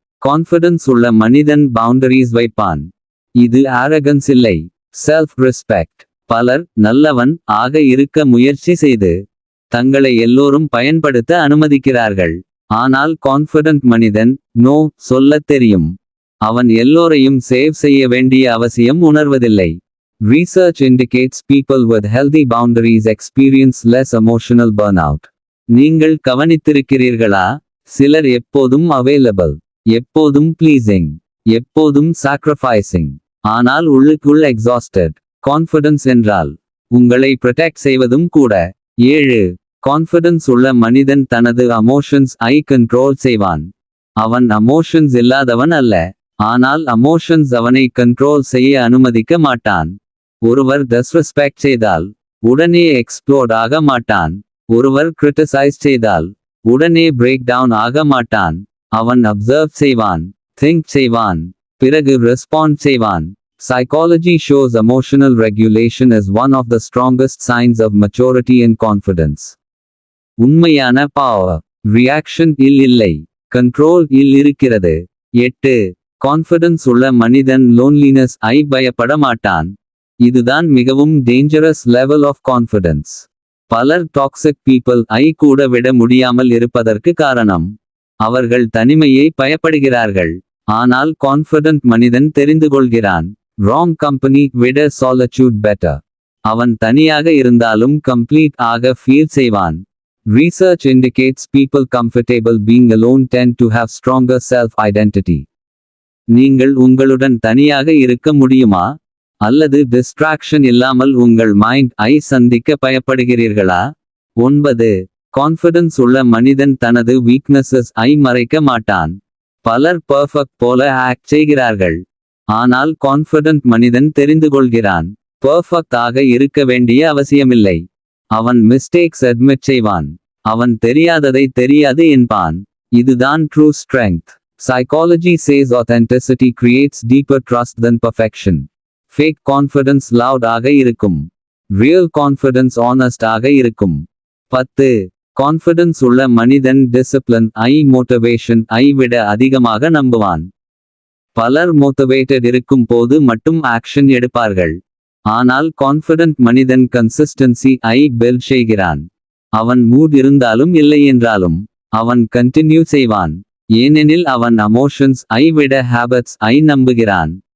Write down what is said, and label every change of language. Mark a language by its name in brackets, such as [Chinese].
[Tamil] Confidence உள்ள மனிதன் boundaries வைப்பான். இது arrogance இல்லை, செல்ஃப் ரெஸ்பெக்ட். பலர் நல்லவன் ஆக இருக்க முயற்சி செய்து தங்களை எல்லோரும் பயன்படுத்த அனுமதிக்கிறார்கள். ஆனால் கான்ஃபிடன்ட் மனிதன் நோ சொல்லத் தெரியும். அவன் எல்லோரையும் சேவ் செய்ய வேண்டிய அவசியம் உணர்வதில்லை. [English] Research indicates people with healthy boundaries experience less emotional burnout. [Tamil] நீங்கள் கவனித்திருக்கிறீர்களா? சிலர் எப்போதும் அவைலபிள், எப்போதும் ப்ளீசிங், எப்போதும் சாக்ரிஃபைசிங், ஆனால் உள்ளுக்குள் எக்ஸாஸ்டட். கான்ஃபிடன்ஸ் என்றால் உங்களை ப்ரொடெக்ட் செய்வதும் கூட. 7. கான்ஃபிடன்ஸ் உள்ள மனிதன் தனது அமோஷன்ஸ் ஐ கண்ட்ரோல் செய்வான். அவன் அமோஷன்ஸ் இல்லாதவன் அல்ல, ஆனால் அமோஷன்ஸ் அவனை கண்ட்ரோல் செய்ய அனுமதிக்க மாட்டான். ஒருவர் டிஸ்ரெஸ்பெக்ட் செய்தால் உடனே எக்ஸ்ப்ளோட் ஆக மாட்டான். ஒருவர் கிரிட்டிசைஸ் செய்தால் உடனே பிரேக் டவுன் ஆக மாட்டான். அவன் அப்சர்வ் செய்வான், திங்க் செய்வான், பிறகு ரெஸ்பாண்ட் செய்வான். [English] Psychology shows emotional regulation as one of the strongest signs of maturity and confidence. [Tamil] உண்மையான பவர் ரியாக்ஷன் இல் இல்லை, கண்ட்ரோல் இல் இருக்கிறது. 8. கான்ஃபிடன்ஸ் உள்ள மனிதன் லோன்லினஸ் ஐ பயப்பட மாட்டான். இதுதான் மிகவும் டேஞ்சரஸ் லெவல் ஆஃப் கான்ஃபிடன்ஸ். பலர் டாக்ஸிக் பீப்பிள் ஐ கூட விட முடியாமல் இருப்பதற்கு காரணம் அவர்கள் தனிமையை பயப்படுகிறார்கள். ஆனால் கான்ஃபிடன்ட் மனிதன் தெரிந்து கொள்கிறான், ராங் கம்பெனி விட சாலிட்யூட் பெட்டர். அவன் தனியாக இருந்தாலும் கம்ப்ளீட் ஆக ஃபீல் செய்வான். [English] Research indicates people comfortable being alone tend to have stronger self-identity. [Tamil] நீங்கள் உங்களுடன் தனியாக இருக்க முடியுமா? அல்லது டிஸ்ட்ராக்ஷன் இல்லாமல் உங்கள் மைண்ட் ஐ சந்திக்க பயப்படுகிறீர்களா? 9. கான்ஃபிடன்ஸ் உள்ள மனிதன் தனது வீக்னஸஸ் ஐ மறைக்க மாட்டான். பலர் பெர்ஃபெக்ட் போல ஆக்ட் செய்கிறார்கள், ஆனால் கான்ஃபிடன்ட் மனிதன் தெரிந்து கொள்கிறான், பெர்ஃபெக்ட் ஆக இருக்க வேண்டிய அவசியமில்லை. அவன் மிஸ்டேக்ஸ் அட்மிட் செய்வான், அவன் தெரியாததை தெரியாது என்பான். இதுதான் true strength. [English] Psychology says authenticity creates deeper trust than perfection. Fake confidence loud [Tamil] ஆக இருக்கும், [English] real confidence honest [Tamil] ஆக இருக்கும். 10. கான்ஃபிடன்ஸ் உள்ள மனிதன் டிசிப்ளின் ஐ மோட்டிவேஷன் ஐ விட அதிகமாக நம்புவான். பலர் மோட்டிவேட்டட் இருக்கும் போது மட்டும் ஆக்ஷன் எடுப்பார்கள், ஆனால் கான்ஃபிடன்ட் மனிதன் கன்சிஸ்டன்சி ஐ பில்ட் செய்கிறான். அவன் மூட் இருந்தாலும் இல்லை என்றாலும் அவன் கண்டினியூ செய்வான், ஏனெனில் அவன் அமோஷன்ஸ் ஐ விட ஹேபிட்ஸ் ஐ நம்புகிறான்.